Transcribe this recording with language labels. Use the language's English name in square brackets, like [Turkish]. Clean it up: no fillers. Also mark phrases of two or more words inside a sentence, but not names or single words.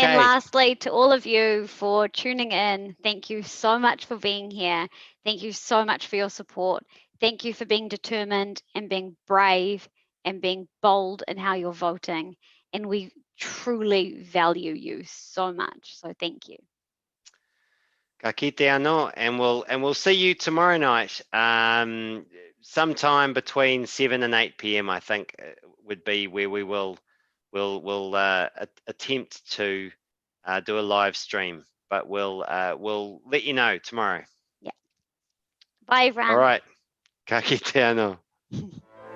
[English] And lastly, to all of you for tuning in, thank you so much for being here. Thank you so much for your support. Thank you for being determined and being brave and being bold in how you're voting. And we truly value you so much. So thank you. [Māori] Ka kite anō, [English] and we'll see you tomorrow night. Sometime between 7 and 8 p.m. I think would be where we will attempt to do a live stream, but we'll let you know tomorrow. Yeah. Bye, everyone. All right. [Māori] Ka kite anō.